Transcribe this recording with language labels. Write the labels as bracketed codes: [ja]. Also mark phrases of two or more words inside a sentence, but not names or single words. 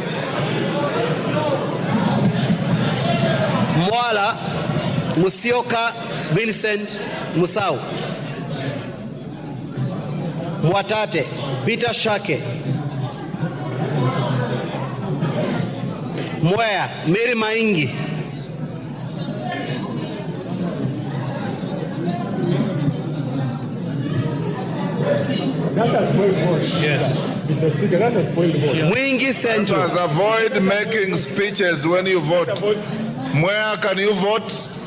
[en] Mwala Musioka Vincent Musau. Mwatate Peter Shake. Mwea Mary Maingi. That's a spoiled vote. Yes. Mr. Speaker, that's a spoiled vote. Mwingi Central. Members, avoid making speeches when you vote. Where can you vote?